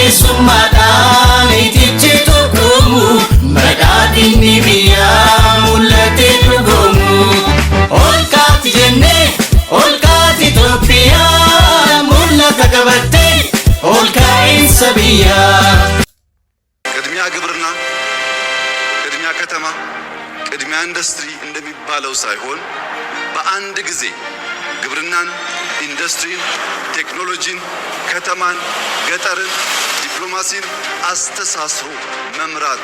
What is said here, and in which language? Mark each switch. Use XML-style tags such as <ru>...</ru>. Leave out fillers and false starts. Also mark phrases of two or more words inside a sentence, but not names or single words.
<om>summaadhaan itichi tokkomu badhaadhinni biyyaa mul'ate dhugoomu ol kaati jennee ol kaati Itoophiyaa mul'ata qabattee ol kaa'insa biyyaa.</om> <am>ቅድሚያ ግብርና ቅድሚያ ከተማ ቅድሚያ ኢንዱስትሪ እንደሚባለው ሳይሆን በአንድ ጊዜ ግብርናን ኢንዱስትሪን ቴክኖሎጂን ከተማን ገጠርን ዲፕሎማሲን አስተሳስሮ መምራት</am>